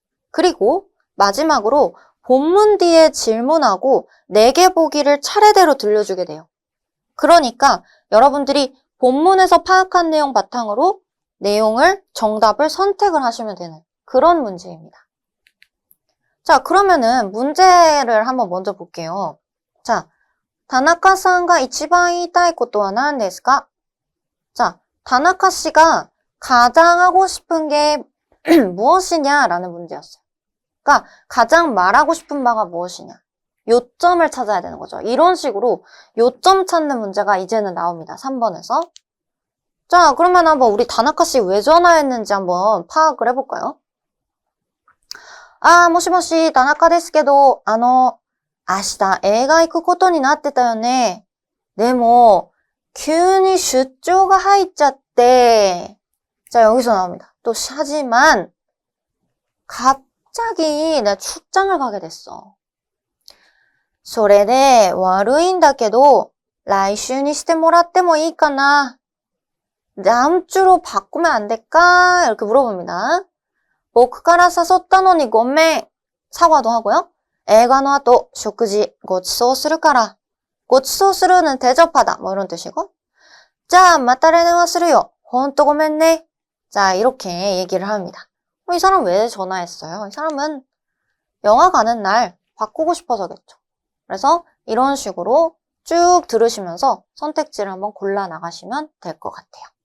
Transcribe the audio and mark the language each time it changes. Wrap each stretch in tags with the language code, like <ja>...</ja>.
<ko>그리고 마지막으로 본문 뒤에 질문하고 4개 보기를 차례대로 들려주게 돼요. 그러니까 여러분들이 본문에서 파악한 내용 바탕으로 내용을 정답을 선택을 하시면 되는 그런 문제입니다. 자, 그러면은 문제를 한번 먼저 볼게요.</ko> <ja>자, 다나카さんが一番言いたいことは何ですか?</ja> <ko>자, 다나카 씨가 가장 하고 싶은 게 무엇이냐라는 문제였어요. 그러니까 가장 말하고 싶은 바가 무엇이냐. 요점을 찾아야 되는 거죠. 이런 식으로 요점 찾는 문제가 이제는 나옵니다. 3번에서. 자, 그러면 한번 우리 다나카 씨 왜 전화했는지 한번 파악을 해볼까요?</ko> <ja>아, 모시모시, 다나카 ですけど、明日映画行くことになってたよね。でも、急に出張が入っちゃって.</ja> <ko>자, 여기서 나옵니다. 또, 하지만, 갑자기 내가 출장을 가게 됐어.</ko> <ja>それで悪いんだけど、来週にしてもらってもいいかな?</ja> <ko>다음 주로 바꾸면 안 될까? 이렇게 물어봅니다.</ko> <ja>僕から誘ったのにごめん.</ja> <ko>사과도 하고요.</ko> <ja>映画の後、食事ごちそうするから.ごちそうする는</ja> <ko>대접하다. 뭐 이런 뜻이고.</ko> <ja>じゃあ、また連絡するよ. ほんとごめんね.</ja> <ko>자, 이렇게 얘기를 합니다. 이 사람 왜 전화했어요? 이 사람은 영화 가는 날 바꾸고 싶어서겠죠. 그래서 이런 식으로 쭉 들으시면서 선택지를 한번 골라 나가시면 될 것 같아요.</ko>